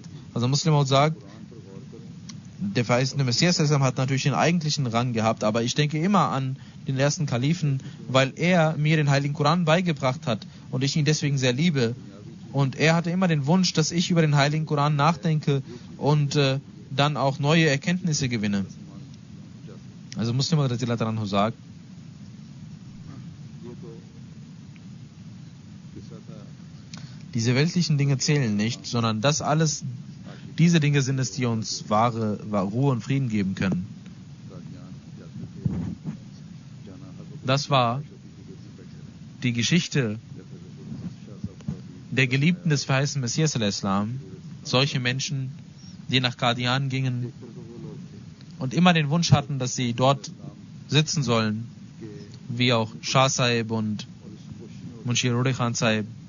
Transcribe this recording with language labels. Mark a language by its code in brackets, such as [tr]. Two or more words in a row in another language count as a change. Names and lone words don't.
[de] Also Muslim sagt, der verheißene Messias hat natürlich den eigentlichen Rang gehabt, aber ich denke immer an den ersten Kalifen, weil er mir den Heiligen Koran beigebracht hat und ich ihn deswegen sehr liebe. Und er hatte immer den Wunsch, dass ich über den Heiligen Koran nachdenke und dann auch neue Erkenntnisse gewinne. Also Muslim [ar] رضي الله عنه [de] sagt, diese weltlichen Dinge zählen nicht, sondern das alles, diese Dinge sind es, die uns wahre Ruhe und Frieden geben können. Das war die Geschichte der Geliebten des verheißenen Messias al-Islam, solche Menschen, die nach Qadian gingen und immer den Wunsch hatten, dass sie dort sitzen sollen, wie auch Shah Sahib und Munshi Rode Khan Sahib.